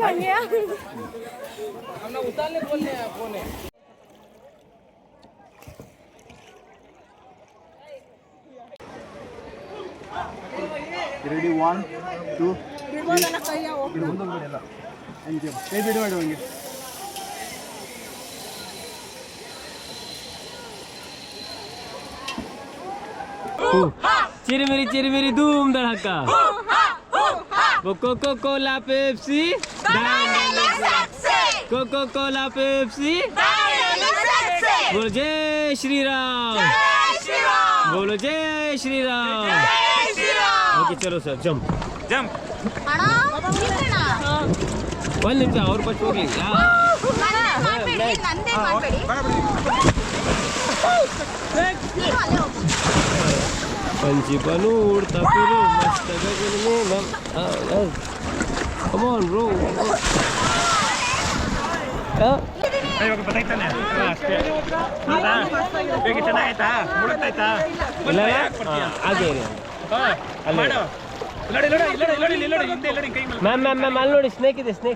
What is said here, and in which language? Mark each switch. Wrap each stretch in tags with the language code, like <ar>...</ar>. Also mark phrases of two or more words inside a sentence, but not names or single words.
<kn>ರೆಡಿ 1 2 ಕೈ ಬಿಡು ಮಾಡು ಹಂಗೆ</kn> <hi>चिरमिरी धूम धड़ाका वो कोको कोला पेप्सी कोको कोला पेप्सी बोलो जय श्री राम बोलो जय श्री राम ओके चलो सर जंप</hi> <kn>ಒಂದು ನಿಮಿಷ ಅವ್ರು ಫಸ್ಟ್ ಹೋಗ್ಲಿ</kn> <hi>पंछी बनू उड़ता फिरू मस्त गगन में</hi> <en>come on bro</en> <kn>ಇವಾಗ ಬತ್ತಾಯ್ತಾನೆ ಅಷ್ಟೇ ಹೌದಾ ಬೇಗ ಚೆನ್ನಾಗಾಯ್ತಾ ಮುಳುಗ್ತಾಯ್ತಾ ಇಲ್ಲ ಅದೇ ಮಾಡು ನೋಡಿ ನೋಡಿ ನೋಡಿ ನೋಡಿ ನೋಡಿ ಹಿಂದೆ ನೋಡಿ ಕೈ ಮೇಲೆ ಮ್ಯಾಮ್ ಅಲ್ಲಿ ನೋಡಿ ಸ್ನೇಕ್ ಇದೆ ಸ್ನೇಕ್</kn>